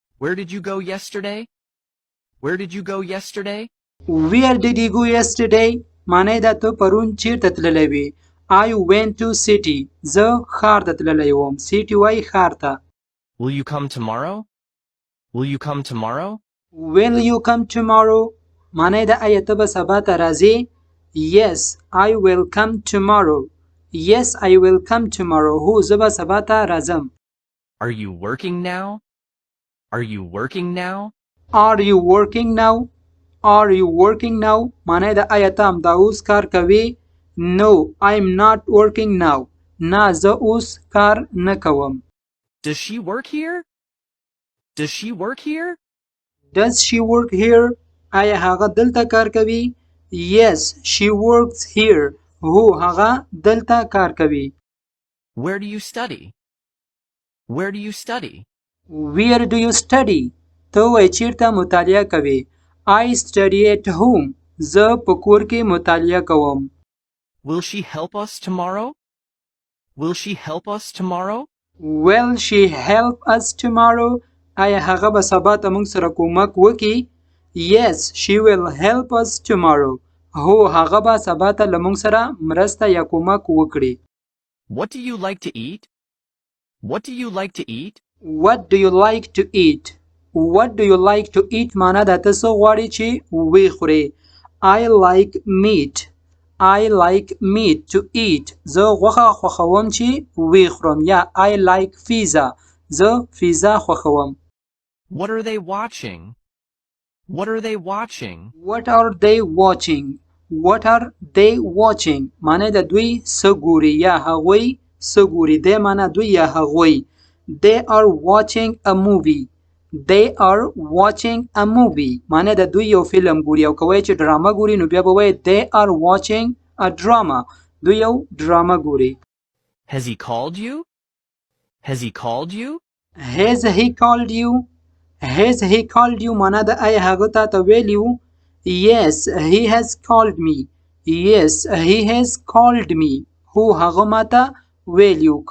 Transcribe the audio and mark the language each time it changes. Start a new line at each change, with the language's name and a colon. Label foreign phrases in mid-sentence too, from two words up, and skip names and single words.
English: Where did you go yesterday? Where did you go yesterday? Where did you go yesterday?
Pashto: معنی دا ته پرون چیرته تللی وې.
English: I went to city.
Pashto: زه ښار ته تللی وم. city وایي ښار ته.
English: Will you come tomorrow? Will you come tomorrow? Will you come tomorrow?
Pashto: معنی دا آیا ته به سبا ته راځې؟
English: Yes, I will come tomorrow. Yes, I will come tomorrow.
Pashto: هو زه به سبا ته راځم.
English: Are you working now? Are you working now? Are you working now? Are you working now?
Pashto: معنی دا آیا ته همدا اوس کار کوې؟
English: No, I'm not working now.
Pashto: نه زه اوس کار نه کوم.
English: Does she work here? Does she work here? Does she work here?
Pashto: آیا هغه دلته کار کوي؟
English: Yes, she works here.
Pashto: هو هغه دلته کار کوي.
English: Where do you study? Where do you study? Where do you study?
Pashto: ته وایې چیرته مطالعه کوې؟
English: I study at home.
Pashto: زه په کور کې مطالعه کوم.
English: Will she help us tomorrow? Will she help us tomorrow? Will she help us tomorrow?
Pashto: آیا هغه به سبا ته موږ سره کومک وکړي؟
English: Yes, she will help us tomorrow.
Pashto: هو هغه به سبا ته له موږ سره مرسته یا کومک وکړي.
English: What do you like to eat? What do you like to eat? What do you like to eat? What do you like to eat
Pashto: معنا دا ته څه غواړې چې وی خورې.
English: I like meat. I like meat to eat.
Pashto: زه غوښه خوښوم چې وی خورم. یا
English: I like pizza.
Pashto: زه پیزا خوښوم.
English: What are they watching? What are they watching? What are they watching? What are they watching?
Pashto: معنی د دوی څه ګوري یا هغوی څه ګوري. دی معنی دوی یا هغوی.
English: They are watching a movie. They are watching a movie.
Pashto: معنی د دوی یو فلم ګوري. او کوی چې ډرامه ګوري نو بیا به وایي
English: they are watching a drama.
Pashto: دوی یو ډرامه ګوري.
English: Has he called you? Has he called you? Has he called you? Has he called you
Pashto: معنی د آیا هغه تا ته ویلی و؟
English: Yes, he has called me. Yes, he has called me.
Pashto: هو هغه ما ته ویلی و.